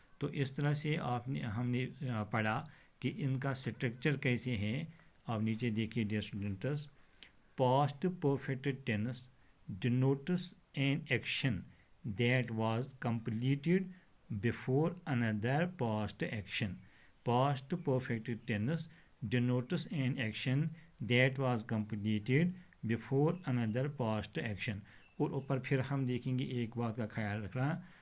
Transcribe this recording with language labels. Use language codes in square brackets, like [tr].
[ur] تو اس طرح سے ہم نے پڑھا کہ ان کا اسٹرکچر کیسے ہے. آپ نیچے دیکھیے [en] Dear students. Past perfect tense denotes an action that was completed before another past action. Past perfect tense denotes an action that was completed before another past action. [ur] اور اوپر پھر ہم دیکھیں گے ایک بات کا خیال رکھنا.